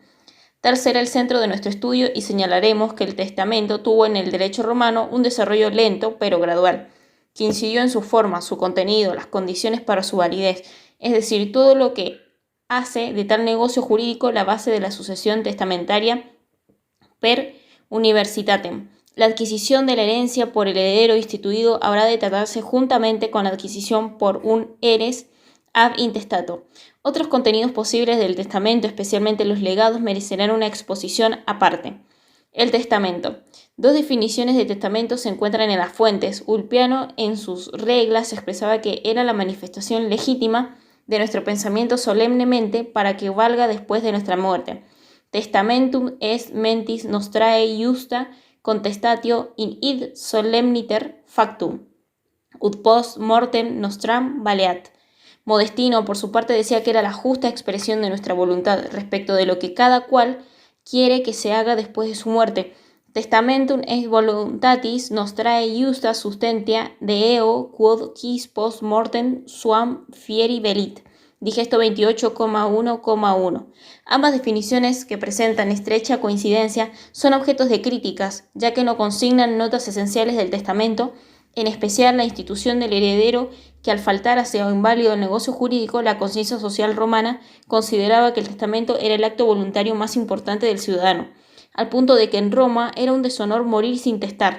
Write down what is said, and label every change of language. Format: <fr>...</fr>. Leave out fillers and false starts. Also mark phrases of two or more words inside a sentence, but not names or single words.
<es>Tal será el centro de nuestro estudio y señalaremos que el testamento tuvo en el derecho romano un desarrollo lento pero gradual, que incidió en su forma, su contenido, las condiciones para su validez, es decir, todo lo que hace de tal negocio jurídico la base de la sucesión testamentaria</es> <la>per universitatem.</la> <es>La adquisición de la herencia por el heredero instituido habrá de tratarse juntamente con la adquisición por un</es> <la>heres ab intestato.</la> <es>Otros contenidos posibles del testamento, especialmente los legados, merecerán una exposición aparte. El testamento. Dos definiciones de testamento se encuentran en las fuentes. Ulpiano, en sus reglas, expresaba que era la manifestación legítima de nuestro pensamiento solemnemente para que valga después de nuestra muerte.</es> <la>Testamentum est mentis nostrae justa contestatio in id solemniter factum, ut post mortem nostram valeat.</la> <es>Modestino, por su parte, decía que era la justa expresión de nuestra voluntad respecto de lo que cada cual quiere que se haga después de su muerte.</es> <la>Testamentum est voluntatis nostrae justa sustentia de eo quod quis post mortem suam fieri velit.</la> <es>Digesto 28,1,1. Ambas definiciones, que presentan estrecha coincidencia, son objetos de críticas, ya que no consignan notas esenciales del testamento, en especial la institución del heredero, que al faltar hacia inválido el negocio jurídico, la conciencia social romana consideraba que el testamento era el acto voluntario más importante del ciudadano, al punto de que en Roma era un deshonor morir sin testar.</es>